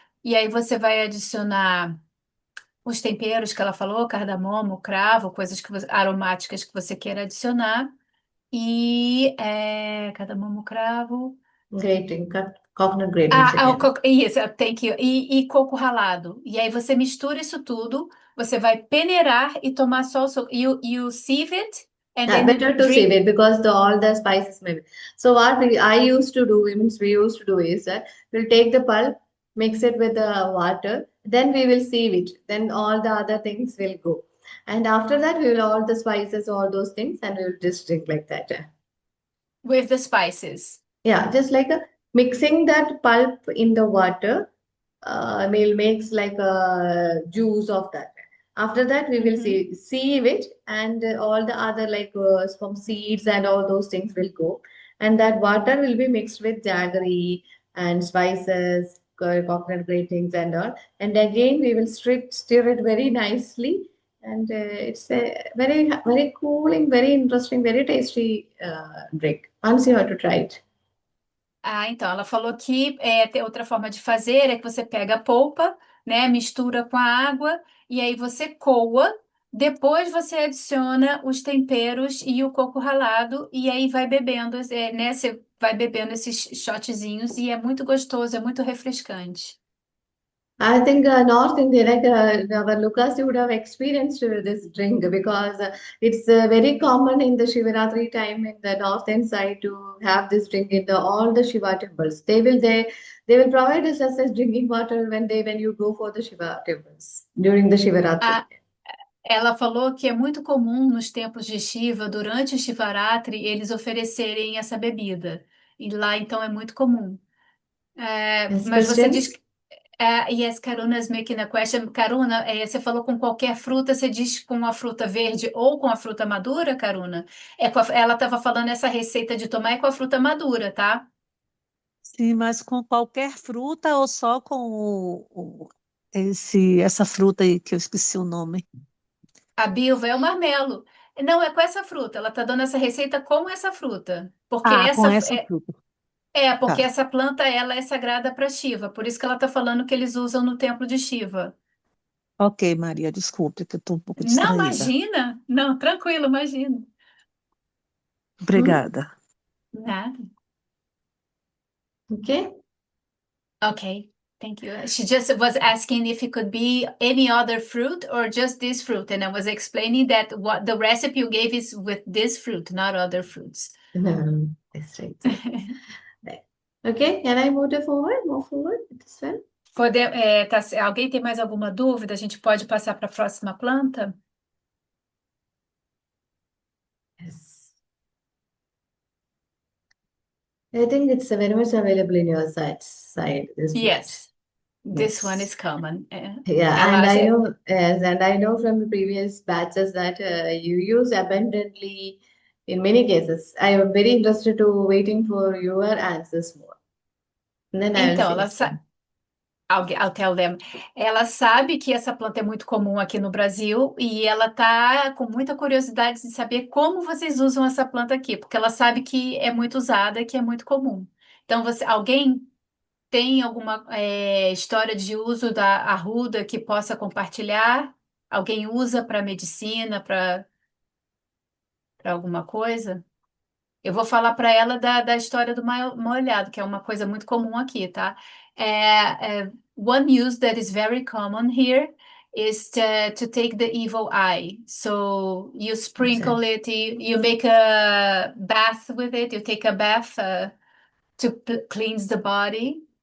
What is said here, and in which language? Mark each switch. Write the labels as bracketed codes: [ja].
[pt] E aí você vai adicionar os temperos que ela falou, cardamomo, cravo, coisas aromáticas que você queira adicionar. E cardamomo, cravo. [en] Grating, coconut gratings again. [pt] Isso, tem que e coco ralado. E aí você mistura isso tudo, você vai peneirar e tomar só o suco. [en] You sieve it and Yeah, then you better to save drink it because all the spices maybe. So what I used to do, means we used to do is that we'll take the pulp, mix it with the water, then we will sieve it. Then all the other things will go. And after that, we will all the spices, all those things, and we will just drink like that. with the spices. Yeah, just like mixing that pulp in the water, we'll makes like a juice of that. After that, we will Uhum. sieve it, and all the other like some seeds and all those things will go. And that water will be mixed with jaggery and spices, coconut gratings and all. And again, we will stir it very nicely. And it's a very cooling, very interesting, very tasty drink. Once you have to try it. [pt] Ah, então, ela falou que tem outra forma de fazer é que você pega a polpa, né, mistura com a água e aí você coa. Depois você adiciona os temperos e o coco ralado e aí vai bebendo, né, você vai bebendo esses shotzinhos e é muito gostoso, é muito refrescante. [en] I think North India, like our Lucas, you would have experienced this drink because it's very common in the Shivaratri time in the northern side to have this drink in all the Shiva temples. They will provide us as drinking water when you go for the Shiva temples during the Shivaratri. [pt] Ah, ela falou que é muito comum nos templos de Shiva, durante o Shivaratri, eles oferecerem essa bebida. E lá, então, é muito comum. [en] Yes, [pt] Mas você diz [en] questions? que yes, Karuna is making a question. [pt] Karuna, você falou com qualquer fruta, você diz com a fruta verde ou com a fruta madura, Karuna? Ela estava falando essa receita de tomar é com a fruta madura, tá? Sim, mas com qualquer fruta ou só com essa fruta aí que eu esqueci o nome? A bilva é o marmelo. Não, é com essa fruta. Ela está dando essa receita com essa fruta. Porque Ah, com essa fruta. porque Tá. essa planta ela é sagrada para Shiva. Por isso que ela está falando que eles usam no templo de Shiva. Ok, Maria, desculpe que eu estou um pouco Não, distraída. imagina. Não, tranquilo, imagina. Hmm? Obrigada. Nada. [en] Okay. Okay, thank you. She just was asking if it could be any other fruit or just this fruit, and I was explaining that what the recipe you gave is with this fruit, not other fruits. That's right. Right. Okay, can I move forward this one? [pt] Alguém tem mais alguma dúvida? A gente pode passar para a próxima planta? [en] Yes. I think it's very much available in your side, this plant. Yes, this one Yes. is common. Yeah, and [pt] Ela, [en] I know, yes, and I know from the previous batches that you use abundantly in many cases. I am very interested to waiting for your answers more. And then I will [pt] então, [en] say [pt] ela, [en] some. I'll tell them. [pt] Ela sabe que essa planta é muito comum aqui no Brasil e ela tá com muita curiosidade de saber como vocês usam essa planta aqui, porque ela sabe que é muito usada e que é muito comum. Então, alguém tem alguma história de uso da arruda que possa compartilhar? Alguém usa para medicina, para alguma coisa? Eu vou falar para ela da história do molhado, que é uma coisa muito comum aqui, tá? [en] One use that is very common here is to take the evil eye. So you sprinkle Exactly. it, you make a bath with it, you take a bath to cleanse the body.